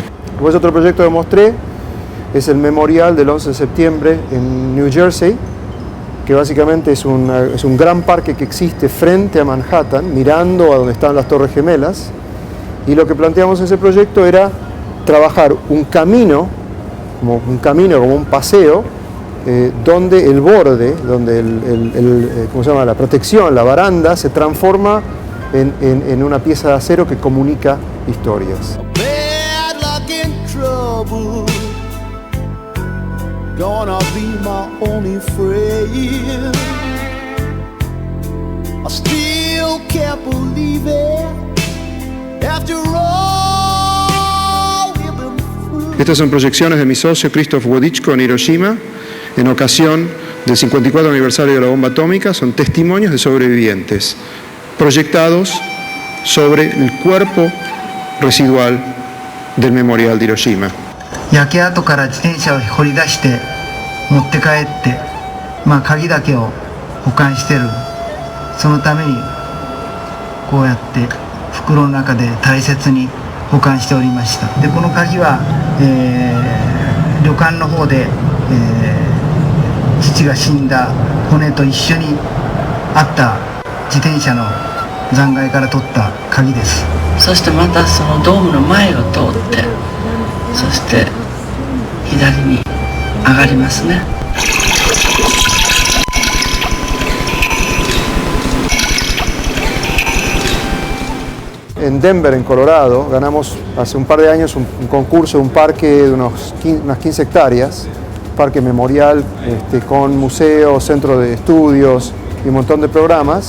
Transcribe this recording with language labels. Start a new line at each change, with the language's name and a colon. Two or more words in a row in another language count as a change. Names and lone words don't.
Spanish: Después otro proyecto que mostré es el memorial del 11 de septiembre en New Jersey, que básicamente es un gran parque que existe frente a Manhattan, mirando a donde están las Torres Gemelas, y lo que planteamos en ese proyecto era trabajar un camino como un paseo, donde el borde, donde ¿cómo se llama?, la protección, la baranda, se transforma en una pieza de acero que comunica historias.
English: Gonna be my only friend. I still can't believe it. After all we've been through.
Spanish: Estas son proyecciones de mi socio Krzysztof Wodiczko en Hiroshima en ocasión del 54 aniversario de la bomba atómica. Son testimonios de sobrevivientes proyectados sobre el cuerpo residual del memorial de Hiroshima.
Japanese: 焼け跡から自転車を掘り出して持って帰って、鍵だけを保管してる。そのためにこうやって袋の中で大切に保管しておりました。でこの鍵は、旅館の方で、父が死んだ骨と一緒にあった自転車の残骸から取った鍵です。そしてまたそのドームの前を通って、そして左に上がりますね。
Spanish: En Denver, en Colorado, ganamos hace un par de años un concurso, un parque de unas 15 hectáreas, parque memorial con museo, centro de estudios y un montón de programas.